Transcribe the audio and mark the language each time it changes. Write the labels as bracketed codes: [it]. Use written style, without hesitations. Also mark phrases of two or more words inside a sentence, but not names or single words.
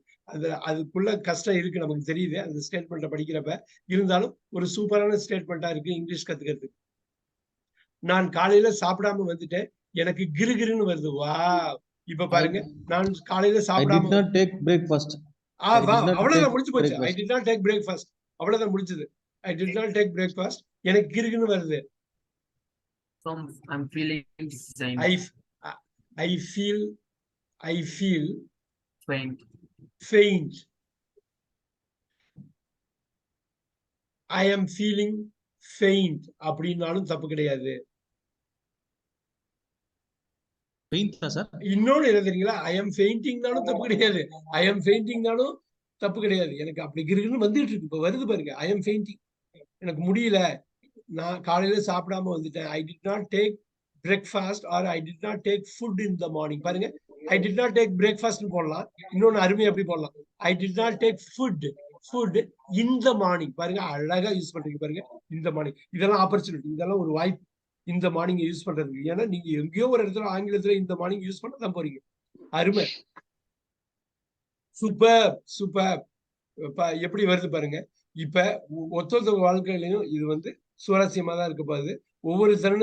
[ta] அதுக்குள்ள கஷ்டம் இருக்கு, நமக்கு தெரியுது அந்த ஸ்டேட்மெண்ட்டை படிக்கிறப்ப. இருந்தாலும் ஒரு சூப்பரான ஸ்டேட்மெண்டா இருக்கு இங்கிலீஷ் கத்துக்கிறதுக்கு. நான் காலையில சாப்பிடாம வந்துட்டேன், எனக்கு கிருகிருன்னு வருது. வா, இப்ப பாருங்க, நான் காலையில சாப்பிடாம அவ்வளவுதான் முடிஞ்சு போச்சு. [en] I did not take breakfast. [ta] அவ்வளவுதான் முடிஞ்சது. [en] I did not take breakfast. [ta] எனக்கு கிருகிருன்னு வருது. [en] I'm feeling same. I feel faint. I am feeling faint [ta] அப்படின்னாலும் தப்பு கிடையாது. இன்னொன்னு என்ன தெரியுங்களா? [en] I am fainting [ta] நாலும் தப்பு கிடையாது. [en] I am fainting [ta] நாலும் தப்பு கிடையாது. எனக்கு அப்படி கிருகிருன்னு வந்துட்டு இருக்கு. இப்ப வருது பாருங்க. [en] I am fainting. [ta] எனக்கு முடியல, நான் காலையில சாப்பிடாம வந்துட்டேன். [en] I did not take breakfast or I did not take food in the morning. [ta] பாருங்க, [en] I did not take breakfast [ta] போடலாம். இன்னொன்னு அருமையா எப்படி போடலாம்? [en] I did not take food in the morning. [ta] பாருங்க, அழகா யூஸ் பண்றீங்க பாருங்க. இந்த மார்னிங், இதெல்லாம் ஆப்பர்ச்சுனிட்டி, இதெல்லாம் ஒரு வாய்ப்பு இந்த மார்னிங் யூஸ் பண்றதுக்கு. ஏன்னா நீங்க எங்கேயோ ஒரு இடத்துல ஆங்கிலத்துல இந்த மார்னிங் யூஸ் பண்ண தான் போறீங்க. அருமை, சூப்பர். எப்படி வருது பாருங்க. இப்ப ஒத்தொத்த வாழ்க்கையிலையும் இது வந்து சுவாரஸ்யமா தான் இருக்க போகுது.